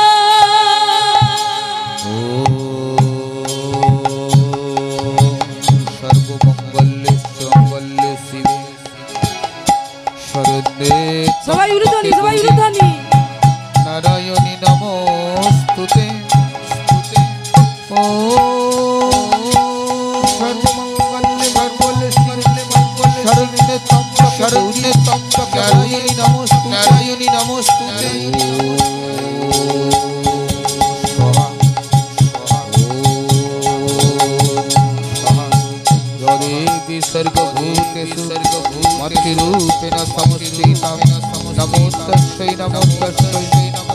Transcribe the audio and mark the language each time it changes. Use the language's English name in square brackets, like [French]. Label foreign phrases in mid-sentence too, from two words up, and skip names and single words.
[Sanskrit] সর্বমঙ্গলে মঙ্গলে শিবে শরদে [Bangla] সবাই উলুধ্বনি [Sanskrit] নারায়ণী নমস্তুতে ও সর্বমঙ্গলে মঙ্গলে শরদে তম্বকে নারায়ণী নমস্তুতে স্বাহা দেবী সর্বভূতেষু মতিরূপেণ সমস্থিতা নমো তস্मै নমো তস্मै নমো